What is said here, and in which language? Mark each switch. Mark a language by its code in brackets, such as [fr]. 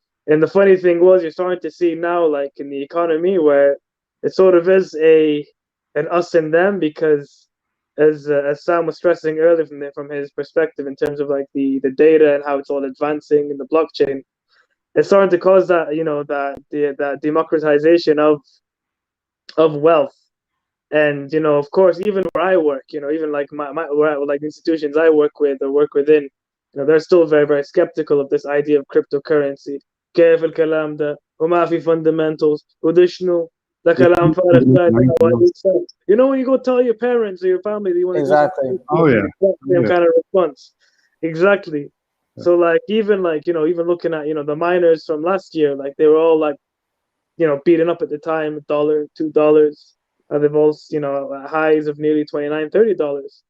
[en] And the funny thing was, you're starting to see now, like in the economy, where it sort of is an us and them, because as Sam was stressing earlier from his perspective in terms of like the data and how it's all advancing in the blockchain, it's starting to cause that that democratization of wealth. And of course, even where I work, even like my like institutions I work with or work within, they're still very, very skeptical of this idea of cryptocurrency. [ar] كيف الكلام ده وما في fundamentals وده شنو ده كلام فارغ. [en] When you go tell your parents or your family that you want to exactly. Same kind of response. Exactly. So like even looking at the miners from last year, like they were all like beaten up at the time, $1, $2. They've all highs of nearly $29-$30.